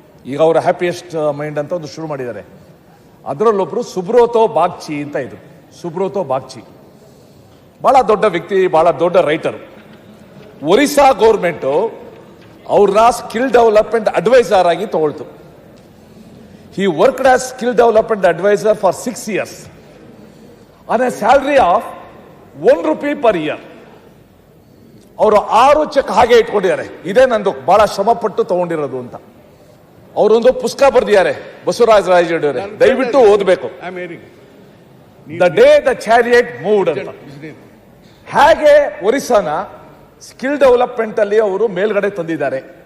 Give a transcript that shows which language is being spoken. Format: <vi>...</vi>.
<kn>ಈಗ ಅವರ happiest mind ಅಂತ ಒಂದು ಶುರು ಮಾಡಿದ್ದಾರೆ. ಅದರಲ್ಲೊಬ್ರು ಸುಬ್ರೋತೋ ಬಾಗ್ಚಿ ಅಂತ ಇದ್ರು. ಸುಬ್ರೋತೋ ಬಾಗ್ಚಿ ಬಹಳ ದೊಡ್ಡ ವ್ಯಕ್ತಿ, ಬಹಳ ದೊಡ್ಡ ರೈಟರ್. ಒರಿಸ್ಸಾ ಗೌರ್ಮೆಂಟು ಅವ್ರನ್ನ ಸ್ಕಿಲ್ ಡೆವಲಪ್ಮೆಂಟ್ ಅಡ್ವೈಸರ್ ಆಗಿ ತಗೊಳ್ತು.</kn> <en>He worked as skill development advisor for 6 years on a salary of 1 rupee per year.</en> <kn>ಅವರು 6 ಚೆಕ್ ಹಾಗೆ ಇಟ್ಕೊಂಡಿದ್ದಾರೆ. ಇದೇ ನಂದು ಬಹಳ ಶ್ರಮಪಟ್ಟು ತಗೊಂಡಿರೋದು ಅಂತ. ಅವರೊಂದು ಪುಸ್ತಕ ಬರೆದಿದ್ದಾರೆ, ಬಸವರಾಜ ರಾಯರೆಡ್ಡಿ, ದಯವಿಟ್ಟು ಓದಬೇಕು. The day the chariot moved ಅಂತ. ಹೇಗೆ ಒರಿಸ್ಸಾನ ಸ್ಕಿಲ್ ಡೆವಲಪ್ಮೆಂಟ್ ಅಲ್ಲಿ ಅವರು ಮೇಲ್ಗಡೆ ತಂದಿದ್ದಾರೆ.</kn>